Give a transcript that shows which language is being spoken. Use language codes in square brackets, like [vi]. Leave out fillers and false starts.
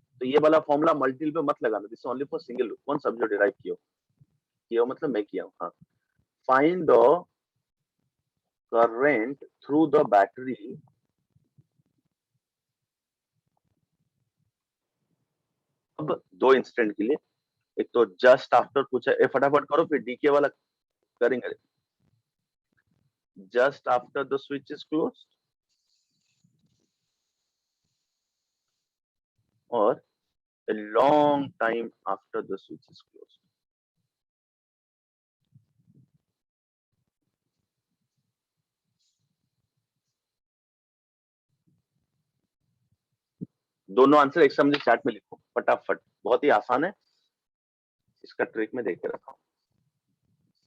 [hi] तो ये वाला फॉर्मूला मल्टी लूप में मत लगाना, this only for single loop. कौन सब जो डिराइव किया मतलब मैं किया हूं। हाँ, [en] find the current through the battery [hi] अब 2 इंस्टेंट के लिए। एक तो जस्ट आफ्टर पूछा है, फटाफट करो फिर डीके वाला करेंगे। [en] Just after the switch is closed और a long time after the switch is closed. [hi] दोनों आंसर एक सामने चैट में लिखो फटाफट, बहुत ही आसान है, इसका ट्रिक में देख के रखा हूं।